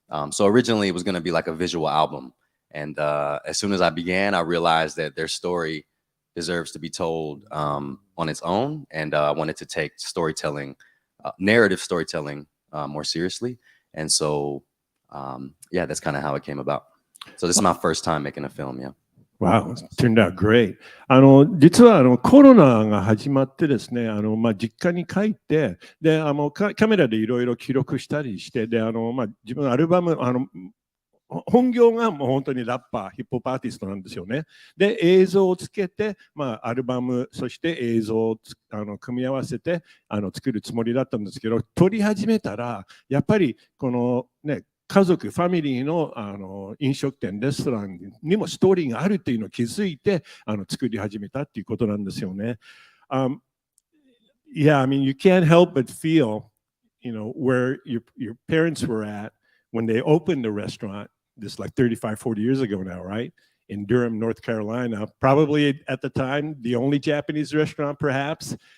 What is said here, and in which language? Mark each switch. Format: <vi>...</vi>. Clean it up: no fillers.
<en>So originally it was going to be like a visual album. And as soon as I began, I realized that their story deserves to be told on its own. And I wanted to take storytelling, narrative storytelling more seriously. And so, yeah, that's kind of how it came about. So this is my first time making a film, yeah. Wow, turned out great.</en> <ja>実はコロナが始まってですね、実家に帰って、で、カメラでいろいろ記録したりして、で、自分のアルバム、本業がもう本当にラッパー、ヒップホップアーティストなんですよね。で、映像をつけて、アルバム、そして映像を組み合わせて作るつもりだったんですけど、撮り始めたら、やっぱりこのね、家族、ファミリーの飲食店、レストランにもストーリーがあるっていうのを気づいて作り始めたっていうことなんですよね。</ja> <en>Yeah, I mean, you can't help but feel, where your parents were at when they opened the restaurant. This like 35, 40 years ago now, right? In Durham, North Carolina, probably at the time, the only Japanese restaurant perhaps.</en>